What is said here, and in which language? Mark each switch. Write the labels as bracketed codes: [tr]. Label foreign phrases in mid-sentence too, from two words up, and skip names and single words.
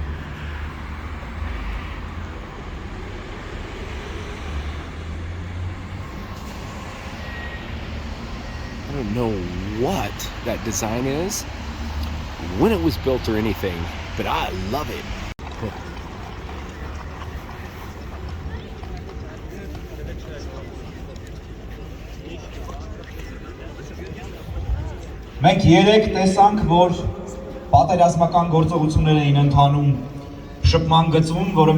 [en] I don't know what that design is, when it was built or anything, but I love it. [hy] Մենք երեք տեսանք, որ պատերազմական գործողություններ էին ընթանում շփման գծում, որը